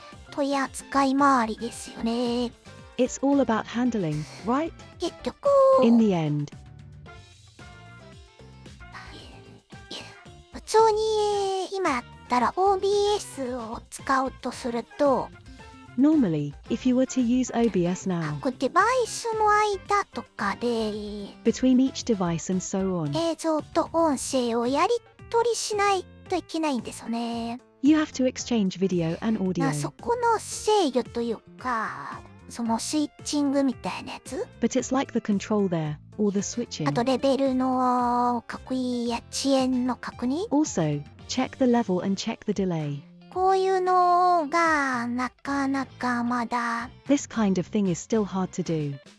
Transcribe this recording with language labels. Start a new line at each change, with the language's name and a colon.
Japanese: 取り扱い回りですよね。
English: It's all about handling, right?
Japanese: 結局
English: In the end,
Japanese: 普通に今やったら OBS を使うとすると
English: normally, if you were to use OBS now,
Japanese: 各デバイスの間とかで
English: between each device and so on,
Japanese: 映像と音声をやり取りしないといけないんですよね。
English: you have to exchange video and audio.
Japanese: そこの制御というか、そのスイッチングみたいなやつ、
English: But it's like the control there, or the あ switching.
Japanese: とレベルの確認や遅延の確認、
English: Also, check the level and check the delay.
Japanese: こういうのがなかなかまだ
English: This kind of thing is still hard to do.